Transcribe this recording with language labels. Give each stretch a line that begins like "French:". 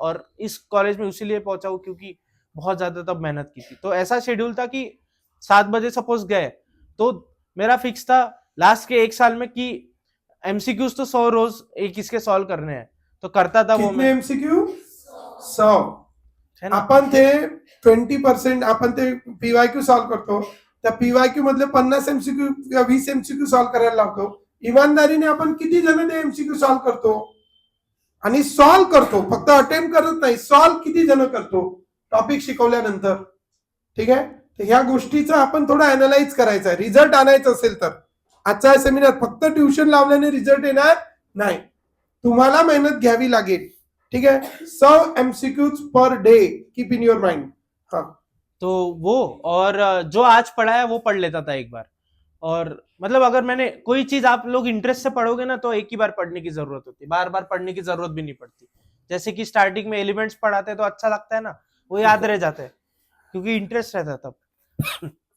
Hindi: और इस कॉलेज में इसीलिए पहुंचा हूँ क्योंकि बहुत ज्यादा तब मेहनत की थी. तो ऐसा शेड्यूल था कि 7 बजे सपोज गए, तो मेरा फिक्स था लास्ट के 1 साल में कि एमसीक्यूज तो 100 रोज एक इसके सॉल्व करने हैं, तो करता था वो. कितने मैं एमसीक्यू, 100. है ना.
Marathi: आपण ते 20% आपण ते पीवायक्यू सॉल्व करतो, त्या पीवायक्यू मधले 50 एमसीक्यू किंवा 20 एमसीक्यू सॉल्व करायला लावतो. इमानदारीने आपण किती जण ते एमसीक्यू सॉल्व करतो, आणि सॉल्व करतो, फक्त अटेम्प्ट करत नाही, सॉल्व किती जण करतो टॉपिक शिकवल्यानंतर. ठीक आहे, तर ह्या गोष्टीचं आपण थोडं अनालाइज करायचं आहे. रिझल्ट आणायचं असेल तर आजचा सेमिनार फक्त ट्युशन लावल्याने रिझल्ट येणार नाही, तुम्हाला मेहनत घ्यावी लागेल.
Hindi: ठीक है, 100 MCQs per day,
English: Keep in your mind.
Hindi: हाँ, तो वो, और जो आज पढ़ा है वो पढ़ लेता था एक बार. और मतलब अगर मैंने कोई चीज, आप लोग इंटरेस्ट से पढ़ोगे ना, तो एक ही बार पढ़ने की जरूरत होती है, बार बार पढ़ने की जरूरत भी नहीं पड़ती. जैसे कि स्टार्टिंग में एलिमेंट्स पढ़ाते हैं तो अच्छा लगता है ना, वो याद रह जाते हैं क्योंकि इंटरेस्ट रहता है तब.